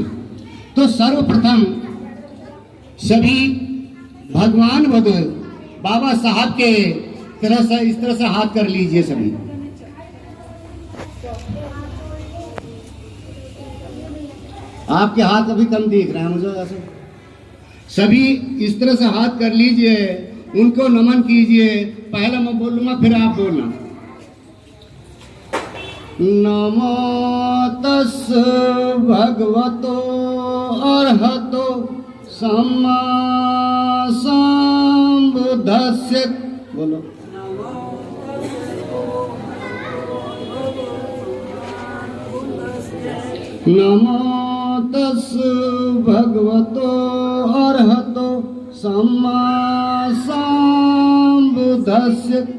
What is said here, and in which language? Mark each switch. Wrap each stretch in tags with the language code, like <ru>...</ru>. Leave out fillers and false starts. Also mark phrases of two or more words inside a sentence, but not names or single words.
<hi>तो सर्वप्रथम सभी भगवान बुद्ध बाबा साहब के तरह से इस तरह से हाथ कर लीजिए सभी। आपके हाथ अभी कम दिख रहे हैं मुझे ऐसे। सभी इस तरह से हाथ कर लीजिए, उनको नमन कीजिए। पहले मैं बोलूंगा, फिर आप बोलना।</hi> <pi>नमो तस् भगवतो अर्हतो सम्मा संबुद्धस्य।</pi> <hi>बोलो।</hi> <pi>नमो तस् भगवतो अर्हतो सम्मा संबुद्धस्य।</pi>